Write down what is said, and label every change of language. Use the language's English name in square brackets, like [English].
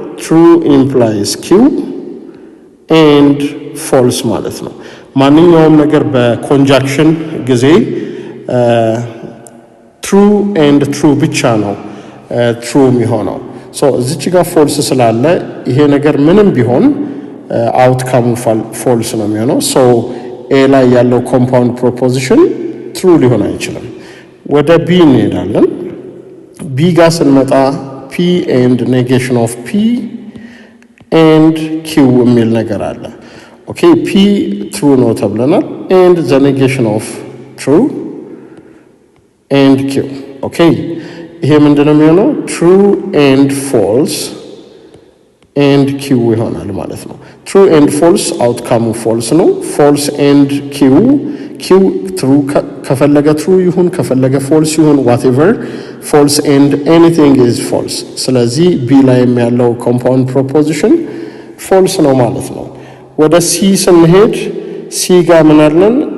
[Amharic] true implies q and false ማለት ነው። ማንኛውም ነገር በኮንጃክሽን ጊዜ true and true ብቻ ነው true የሚሆነው። so እዚች ጋር false ስላለ ይሄ ነገር ምንም ቢሆን outcome false ነው የሚሆነው። so a ላይ ያለው compound proposition true ሊሆን አይችልም። ወደ b እንሄዳለን። b ጋር ስንመጣ p and negation of p and q የሚል ነገር አለ። okay, p true ነው ተብለናል and the negation of true and q. okay, ይሄ ምንድነው የሚሆነው? true and false and q ይሆናል ማለት ነው። true and false outcome false ነው። false and q true ከፈለገ true ይሁን ከፈለገ false ይሁን whatever, [English] false and anything is false። [Amharic] ስለዚህ b ላይ ያለው compound proposition false ነው ማለት ነው። ወደ c ስንሄድ c ጋር ምን አለን?